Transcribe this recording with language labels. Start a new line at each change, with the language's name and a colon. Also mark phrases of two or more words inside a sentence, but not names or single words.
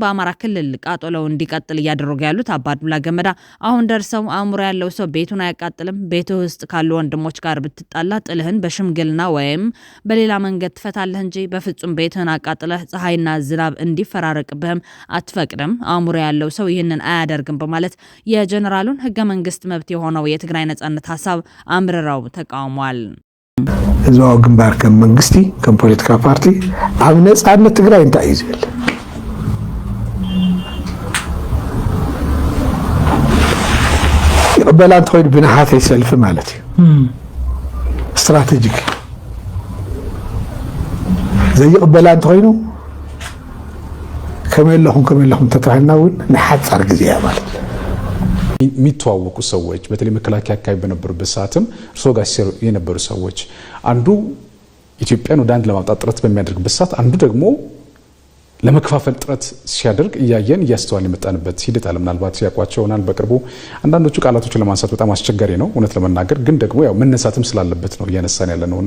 Amharic: በአማራ ክልል ቃጠሎው እንዲቀጥል እያደረጉ ያሉት አባዱላ ገመዳ አሁን ደርሰው አእምሮ ያለው ሰው ቤቱን አያቃጥልም፣ ቤቱ ውስጥ ካሉ ወንድሞች ጋር ብትጣላ ጥልህን በሽምግልና ወይም በሌላ መንገድ ትፈታለህ እንጂ በፍጹም ቤትህን አቃጥለህ ፀሐይና ዝናብ እንዲፈራረቅብህም አትፈቅድም፣ አእምሮ ያለው ሰው ይህንን አያደርግም በማለት የጀነራሉን ህገ መንግስት መብት የሆነው የትግራይ ነጻነት ሀሳብ አምርረው ተቃውሟል።
Tigrinya: ህዝባዊ ግንባር ከም መንግስቲ ከም ፖለቲካ ፓርቲ ኣብ ነጻነት ትግራይ እንታይ እዩ ዝብል ይቅበላ እንተኮይኑ ብናሓተይ ሰልፊ ማለት እዩ ስትራቴጂክ ዘይቅበላ እንተኮይኑ ከመለኹም ተታህናውን ንሓጻር ጊዜ ማለት
Amharic: የሚተዋወቁ ሰዎች በተለይ መከላከያ አካባቢ በነበሩበት ሰዓትም እርሶ ጋር ሲሰሩ የነበሩ ሰዎች አንዱ ኢትዮጵያን ወደ አንድ ለማምጣት ጥረት በሚያደርግበት ሰዓት አንዱ ደግሞ ለመከፋፈል ጥረት ሲያደርግ እያስተዋል የመጣንበት ሂደት አለ። ምናልባት ያቋቸው ሆናል በቅርቡ አንዳንዶቹ ቃላቶችን ለማንሳት በጣም አስቸጋሪ ነው እውነት ለመናገር ግን ደግሞ ያው መነሳትም ስላለበት ነው እያነሳን ያለ ነውና